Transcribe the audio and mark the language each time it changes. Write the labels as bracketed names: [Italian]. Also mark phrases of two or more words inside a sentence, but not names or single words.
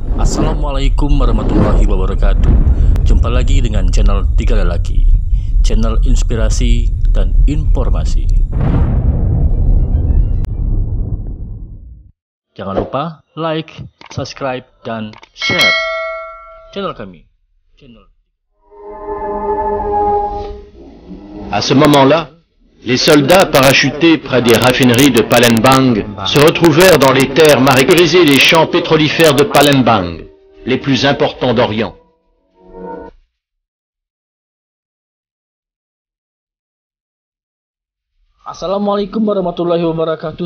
[Arabic] السلام عليكم ورحمة الله وبركاته. [Indonesian] Jumpa lagi dengan channel Tiga Lelaki, channel inspirasi dan informasi. Jangan lupa [English] like, subscribe, [Indonesian] dan share channel kami. [French] À ce moment-là, les soldats parachutés près des raffineries de Palembang se retrouvèrent dans les terres marécageuses et les champs pétrolifères de Palembang, les plus importants d'Orient. [Arabic] السلام عليكم ورحمة الله وبركاته.